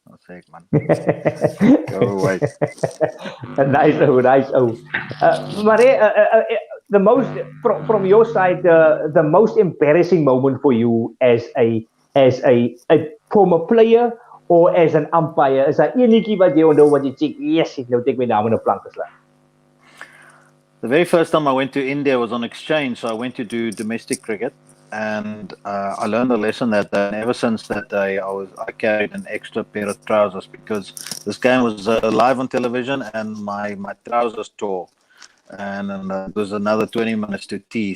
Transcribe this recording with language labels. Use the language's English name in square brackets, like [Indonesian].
[Afrikaans] Dan sê ek, [English] "Man, go away." Nice. Maar the most from your side, the most embarrassing moment for you as a former player or as an umpire? [Afrikaans] Is daar enetjie wat jy onthou wat jy sê, yes, nou het ek my naam in 'n plank geslaan? [English] The very first time I went to India was on exchange, so I went to do domestic cricket, and I learned a lesson that day. And ever since that day, I carried an extra pair of trousers because this game was live on television, and my trousers tore, and it was another 20 minutes to tea.